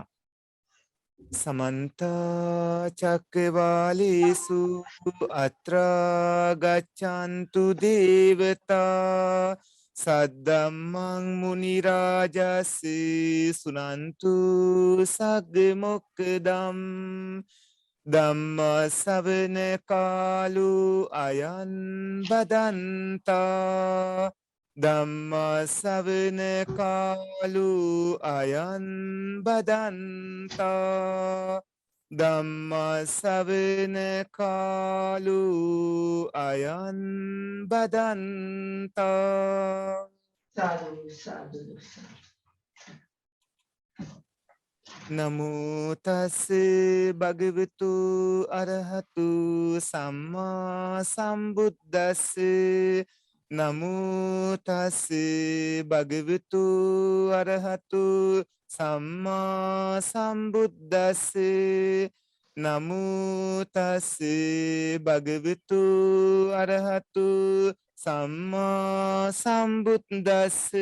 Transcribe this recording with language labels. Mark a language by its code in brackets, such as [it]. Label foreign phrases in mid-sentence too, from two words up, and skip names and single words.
[pi] සමන්ත චක්කවාලේසු අත්‍රා ගච්ඡන්තු දේවතා සද්දම්මං මුනි රාජස් සුනන්තු සග්ග මොක්ඛදම් ධම්ම ශ්‍රවණ කාලෝ අයං බදන්තා ධම්ම ශ්‍රවණ කාලෝ අයං බදන්තා ධම්ම ශ්‍රවණ කාලෝ අයං බදන්තා. සාදු සාදු. නමෝ තස් භගවතු අරහතු සම්මා සම්බුද්දස්ස නමෝ තස් භගවතු අරහතු සම්මා සම්බුද්දස්ස නමෝ තස් භගවතු අරහතු සම්මා සම්බුද්දස්ස.